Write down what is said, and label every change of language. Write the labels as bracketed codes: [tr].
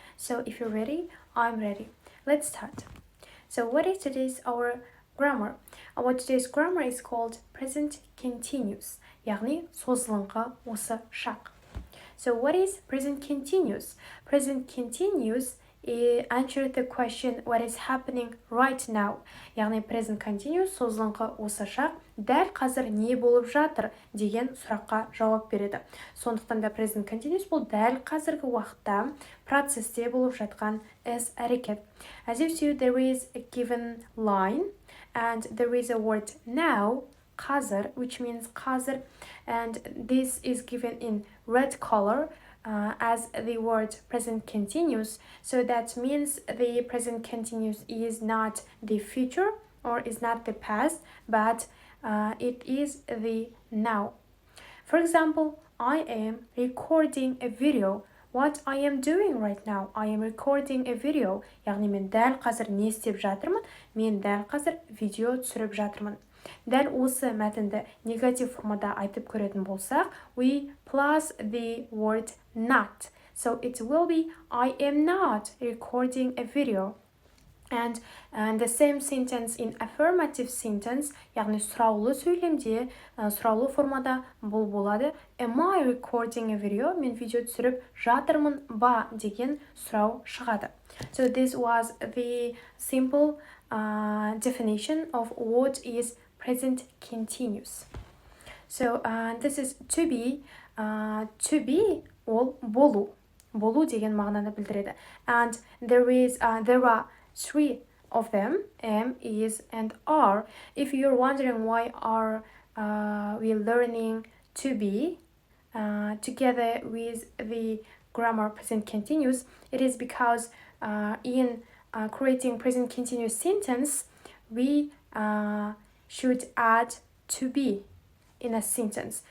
[en] So if you're ready, I'm ready. Let's start. So what is today's our grammar? Our today's grammar is called present continuous, [kk] яғни созылыңқы осы шақ. [en] So what is present continuous? Present continuous answer the question what is happening right now. [kk] Яғни present continuous созылыңқы осы шақ дәл қазір не болып жатыр деген сұраққа жауап береді. Сондықтан да present continuous бұл дәл қазіргі уақытта процесте болып жатқан іс-әрекет. [en] As you see, there is a given line and there is a word now, қазір, which means қазір, and this is given in red color as the word present continuous. So that means the present continuous is not the future or is not the past, but it is the now. For example, I am recording a video. What I am doing right now? I am recording a video. [kk] Яғни мен дәл қазір не істеп жатырмын? Мен дәл қазір видео түсіріп жатырмын. Дәл осы мәтінді негатив формада айтып көретін болсақ, [en] we plus the word not. So it will be I am not recording a video. And the same sentence in affirmative sentence, [kk] яғни сұраулы сөйлемде, сұраулы формада бұл болады. [en] Am I recording a video? [kk] Мен видео түсіріп жатырмын ба деген сұрау шығады. [en] So this was the simple definition of what is present continuous. So this is to be. [kk] To be ол болу деген мағынаны білдіреді. [en] And there are three of them, am, is, and are. If you're wondering why are we learning to be together with the grammar present continuous, it is because in creating present continuous sentence, we should add to be in a sentence.